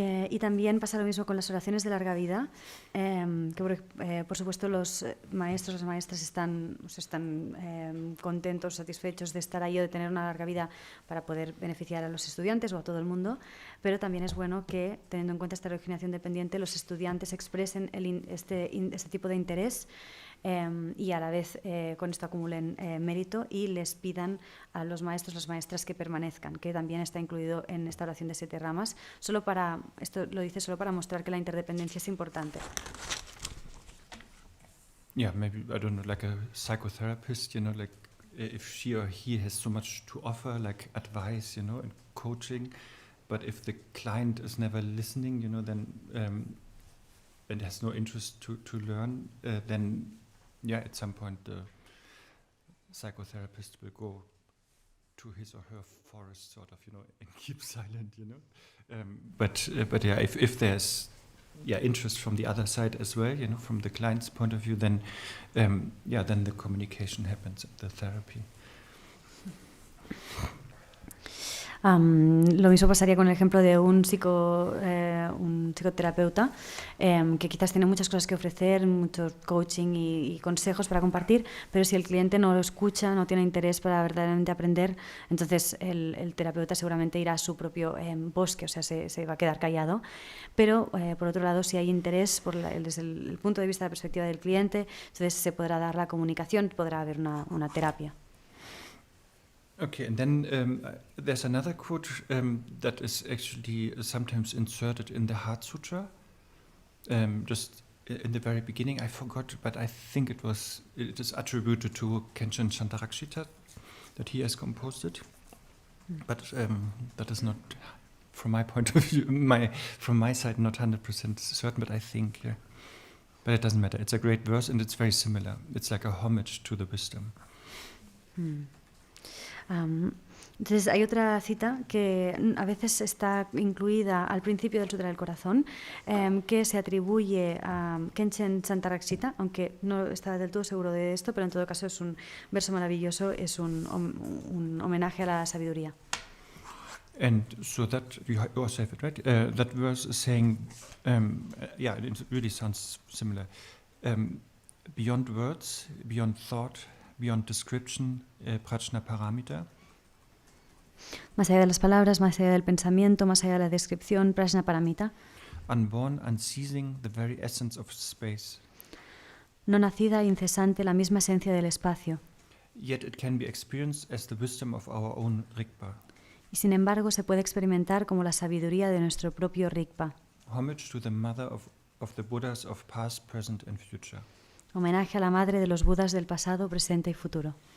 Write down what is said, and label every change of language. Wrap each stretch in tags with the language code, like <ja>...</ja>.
<es>Y también pasa lo mismo con las oraciones de larga vida, que por supuesto los maestros, las maestras están contentos, satisfechos de estar ahí o de tener una larga vida para poder beneficiar a los estudiantes o a todo el mundo, pero también es bueno que, teniendo en cuenta esta originación dependiente, los estudiantes expresen este tipo de interés y a la vez con esto acumulen mérito y les pidan a los maestros, las maestras que permanezcan, que también está incluido en esta oración de 7 ramas. Esto lo dice solo para mostrar que la interdependencia es importante.</es> <en>Yeah, maybe, I don't know, like a psychotherapist, like if she or he has so much to offer, like advice, and coaching, but if the client is never listening, then and has no interest to learn, then at some point the psychotherapist will go to his or her forest, sort of, and keep silent, But if there's interest from the other side as well, from the client's point of view, then then the communication happens at the therapy.</en> <es>Lo mismo pasaría con el ejemplo de un psicoterapeuta que quizás tiene muchas cosas que ofrecer, mucho coaching y consejos para compartir, pero si el cliente no lo escucha, no tiene interés para verdaderamente aprender, entonces el terapeuta seguramente irá a su propio bosque, o sea, se va a quedar callado. Pero, por otro lado, si hay interés desde el punto de vista de la perspectiva del cliente, entonces se podrá dar la comunicación, podrá haber una terapia.</es> <en>Okay, and then there's another quote that is actually sometimes inserted in the Heart Sutra. Just in the very beginning, I forgot, but I think it is attributed to Kenshin Shantarakshita, that he has composed it. But that is not, from my point of view, from my side, not 100% certain, but I think, But it doesn't matter. It's a great verse, and it's very similar. It's like a homage to the wisdom.</en> <es>Entonces hay otra cita que a veces está incluida al principio del Sutra del Corazón, que se atribuye a Kenshin Shantarakshita, aunque no está del todo seguro de esto, pero en todo caso es un verso maravilloso, es un homenaje a la sabiduría.</es> <en>And so that, you also have it, right? That verse is saying, it really sounds similar. Beyond words, beyond thought, beyond description, prajna paramita.</en> <es>Más allá de las palabras, más allá del pensamiento, más allá de la descripción, prajna paramita.</es> <en>Unborn, unceasing, the very essence of space.</en> <es>No nacida, incesante, la misma esencia del espacio.</es> <en>Yet it can be experienced as the wisdom of our own Rigpa.</en> <es>Y sin embargo se puede experimentar como la sabiduría de nuestro propio Rigpa.</es> <en>Homage to the mother of the Buddhas of past, present and future.</en> <es>Homenaje a la madre de los Budas del pasado, presente y futuro.</es>